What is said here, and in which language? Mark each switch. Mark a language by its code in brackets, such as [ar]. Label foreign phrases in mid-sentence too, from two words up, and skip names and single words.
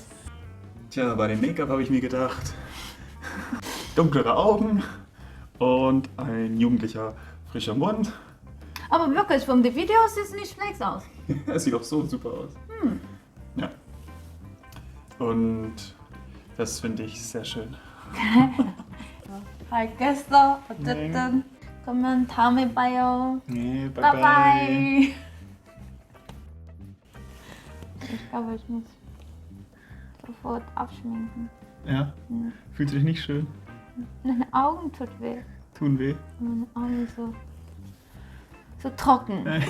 [de] Tja, bei dem Make-up habe ich mir gedacht, dunklere Augen und ein jugendlicher, frischer Mund. Aber wirklich, von den Videos sieht es nicht schlecht aus. Das sieht auch so super aus. Ja. Und das finde ich sehr schön. [ko] 알겠어. 어쨌든 그러면 다음에 봐요. [de] Nee, bye [en] Bye bye. [de] Ich glaube, ich muss sofort abschminken. Ja? Fühlt sich nicht schön? Meine Augen tut weh. Tun weh? Meine Augen so trocken.